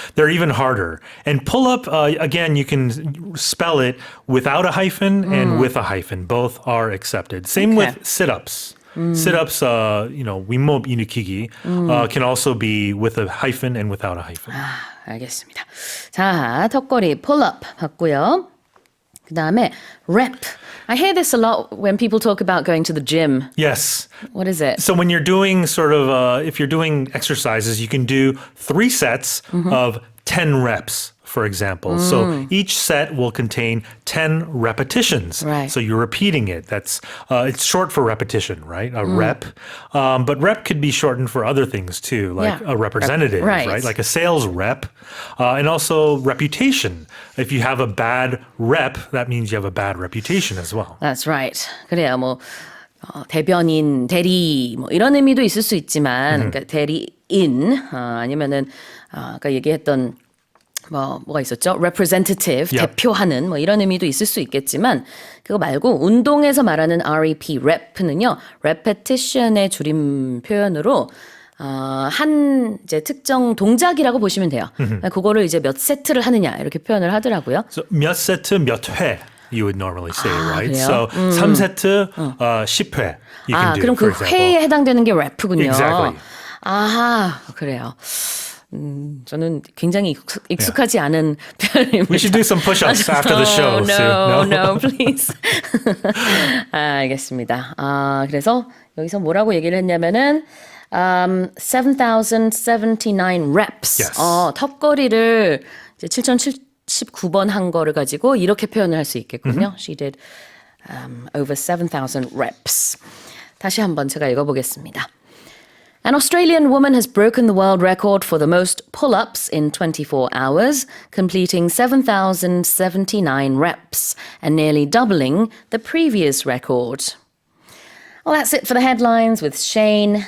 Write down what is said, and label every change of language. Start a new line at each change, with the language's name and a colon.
English: they're even harder. And pull-up, again, you can spell it without a hyphen and with a hyphen. Both are accepted. Same Okay. with sit-ups. Sit-ups,
Korean: 윗몸 일으키기
English: can also be with a hyphen and without a hyphen.
Korean: 알겠습니다. 자, 턱걸이 pull-up 봤고요. 그 다음에 rep.
English: I hear this a lot when people talk about going to the gym. Yes. What is it? So when you're doing if you're doing exercises, you can do 3 sets of 10 reps, for example. So each set will contain 10 repetitions. Right. So you're repeating it. That's it's short for repetition, right? A rep. But rep could be shortened for other things too, like Yeah. a representative, Right. right? Like a sales rep. And also reputation. If you have a bad rep, that means you have a bad reputation as well. That's right.
Korean: 그래요. 뭐 대변인, 대리 뭐 이런 의미도 있을 수 있지만 그러니까 대리인 아니면은 아까 얘기했던 뭐가 있었죠?
English: representative, Yep.
Korean: 대표하는 뭐 이런 의미도 있을 수 있겠지만 그거 말고 운동에서 말하는 REP, rep는요. repetition의 줄임 표현으로 한 이제 특정 동작이라고 보시면 돼요. 그거를 이제 몇 세트를 하느냐 이렇게 표현을 하더라고요.
English: So
Korean: 몇 세트 몇 회
English: you would normally say, right?
Korean: 그래요?
English: So
Korean: 3세트 10회
English: you can do,
Korean: 그럼
English: for
Korean: 그
English: example.
Korean: 회에 해당되는 게 래프군요.
English: Exactly.
Korean: 아하, 그래요. 저는 굉장히 익숙하지 않은 표현입니다.
English: We should do some push-ups after the show. Sue. No, please.
Korean: 알겠습니다. 그래서 여기서 뭐라고 얘기를 했냐면은 7,079 reps.
English: Yes.
Korean: 턱걸이를 이제 7,079번 한 거를 가지고 이렇게 표현을 할 수 있겠군요.
English: She did over 7,000 reps.
Korean: 다시 한번 제가 읽어보겠습니다.
English: An Australian woman has broken the world record for the most pull-ups in 24 hours, completing 7,079 reps and nearly doubling the previous record. Well, that's it for the headlines with Shane.